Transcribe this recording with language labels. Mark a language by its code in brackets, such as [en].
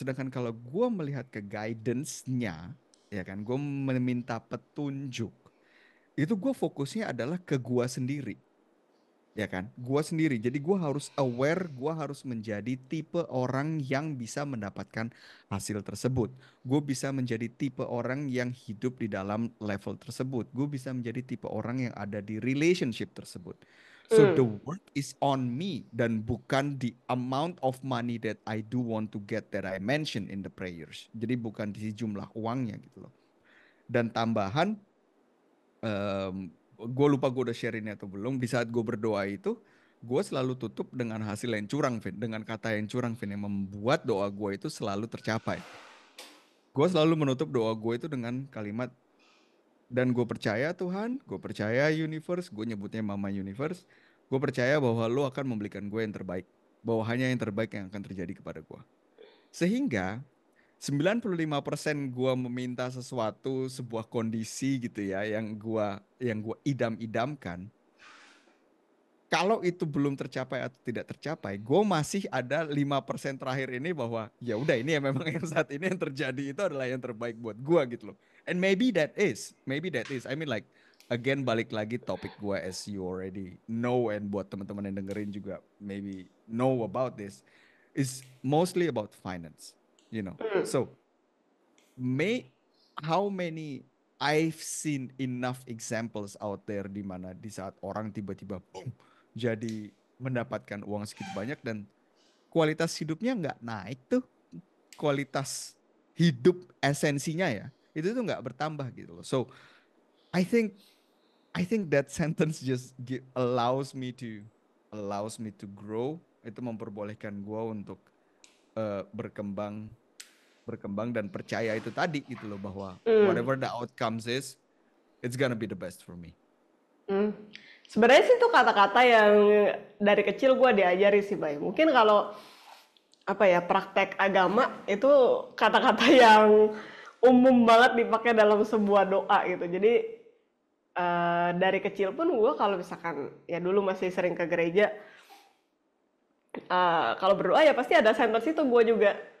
[id] Sedangkan kalau gue melihat ke guidance-nya, ya kan, gue meminta petunjuk, itu gue fokusnya adalah ke gue sendiri. Ya kan, gua sendiri. Jadi gua harus aware, gua harus menjadi tipe orang yang bisa mendapatkan hasil tersebut. Gue bisa menjadi tipe orang yang hidup di dalam level tersebut. Gue bisa menjadi tipe orang yang ada di relationship tersebut. [en] So the Hmm. work is on me [id] dan bukan [en] the amount of money that I do want to get that I mentioned in the prayers. [id] Jadi bukan di jumlah uangnya gitu loh. Dan tambahan gue lupa gue udah share ini atau belum. Di saat gue berdoa itu, gue selalu tutup dengan hasil yang curang, Vin. Dengan kata yang curang, Vin, yang membuat doa gue itu selalu tercapai. Gue selalu menutup doa gue itu dengan kalimat, dan gue percaya Tuhan, gue percaya universe, gue nyebutnya Mama Universe, gue percaya bahwa lo akan memberikan gue yang terbaik. Bahwa hanya yang terbaik yang akan terjadi kepada gue. Sehingga 95% gua meminta sesuatu, sebuah kondisi gitu ya, yang gua idam-idamkan. Kalau itu belum tercapai atau tidak tercapai, gue masih ada 5% terakhir ini bahwa ya udah ini ya memang yang saat ini yang terjadi itu adalah yang terbaik buat gua gitu loh. [en] And maybe that is. I mean like again [id] balik lagi topik gua [en] as you already know and [id] buat teman-teman yang dengerin juga [en] maybe know about this is mostly about finance, you know. So may how many I've seen enough examples out there [id] di mana di saat orang tiba-tiba boom jadi mendapatkan uang segitu banyak dan kualitas hidupnya nggak naik tuh, kualitas hidup esensinya ya itu tuh nggak bertambah gitu loh. [en] So I think I think that sentence just allows me to grow, [id] itu memperbolehkan gue untuk berkembang berkembang dan percaya itu tadi gitu loh bahwa Hmm. [en] whatever the outcomes is, it's gonna be the best for me. Hmm. [id] Sebenarnya sih itu kata-kata yang dari kecil gue diajari sih, Bay. Mungkin kalau apa ya, praktek agama itu kata-kata yang umum banget dipakai dalam sebuah doa gitu. Jadi dari kecil pun gue kalau misalkan ya dulu masih sering ke gereja, kalau berdoa ya pasti ada sentence itu gue juga,